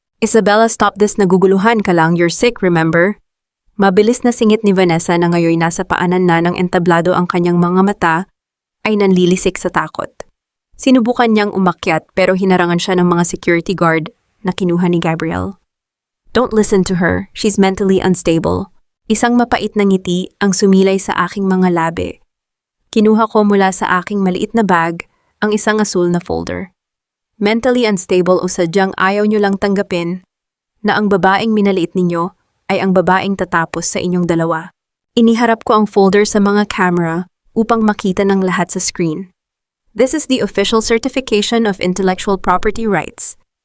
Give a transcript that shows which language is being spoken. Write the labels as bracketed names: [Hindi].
[Filipino] "Isabella, [English] stop this, [Filipino] naguguluhan ka lang, [English] you're sick, remember?" [Filipino] Mabilis na singit ni Vanessa na ngayon nasa paanan na ng entablado, ang kanyang mga mata ay nanlilisik sa takot. Sinubukan niyang umakyat pero hinarangan siya ng mga security guard na kinuha ni Gabriel. [English] "Don't listen to her, she's mentally unstable." [Filipino] Isang mapait na ngiti ang sumilay sa aking mga labi. Kinuha ko mula sa aking maliit na bag ang isang asul na folder. [English] "Mentally unstable" [Filipino] o sadyang ayaw niyo lang tanggapin na ang babaeng minaliit ninyo ay ang babaeng tatapos sa inyong dalawa. Iniharap ko ang folder sa mga camera upang makita ng lahat sa screen. [English] "This is the official certification of intellectual property rights."